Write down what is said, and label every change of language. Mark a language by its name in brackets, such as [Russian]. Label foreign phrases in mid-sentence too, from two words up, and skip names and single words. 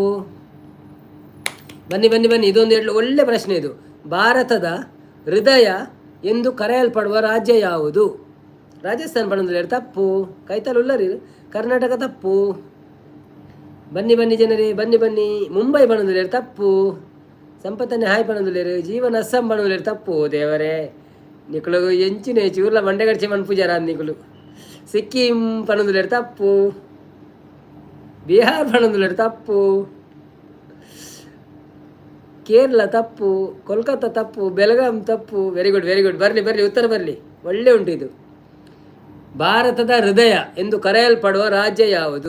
[Kannada] ಬನ್ನಿ ಬನ್ನಿ ಬನ್ನಿ, ಇದೊಂದು ಒಳ್ಳೆ ಪ್ರಶ್ನೆ ಇದು. ಭಾರತದ ಹೃದಯ ಎಂದು ಕರೆಯಲ್ಪಡುವ ರಾಜ್ಯ ಯಾವುದು? [Tulu] ರಾಜಸ್ಥಾನ ಪಣಂದುಲೇರು ತಪ್ಪು. ಕೈತಲ್ ಉಳ್ಳರಿ ಕರ್ನಾಟಕ ತಪ್ಪು. [Kannada] ಬನ್ನಿ ಬನ್ನಿ ಜನರೇ ಬನ್ನಿ ಬನ್ನಿ. [Tulu] ಮುಂಬೈ ಪಣಂದುಲೇರು ತಪ್ಪು. ಸಂಪತ್ತನ್ನೇ ಹಾಯ್ ಪಣಂದುಲೇರು. ಜೀವನ್ ಅಸ್ಸಾಂ ಪಣಂದುಲೇರು ತಪ್ಪು. ದೇವರೇ ನಿಕುಲು ಎಂಚಿನ ಚೂರ್ಲ ಮಂಡೆಗಡ್ಚೆ ಮನ್ ಪೂಜಾರ ನಿಕುಲು. ಸಿಕ್ಕಿಂ ಪಣಂದುಲೇರು ತಪ್ಪು. ಬಿಹಾರ್ ಪಣಂದುಲೇರು ತಪ್ಪು. [Kannada] ಕೇರಳ ತಪ್ಪು. ಕೋಲ್ಕತ್ತಾ ತಪ್ಪು. ಬೆಳಗಾಂ ತಪ್ಪು. [English] very good very good. [Kannada] ಬರಲಿ ಬರಲಿ, ಉತ್ತರ ಬರಲಿ, ಒಳ್ಳೆ ಉಂಟು ಇದು. ಭಾರತದ ಹೃದಯ ಎಂದು ಕರೆಯಲ್ಪಡುವ ರಾಜ್ಯ ಯಾವುದು?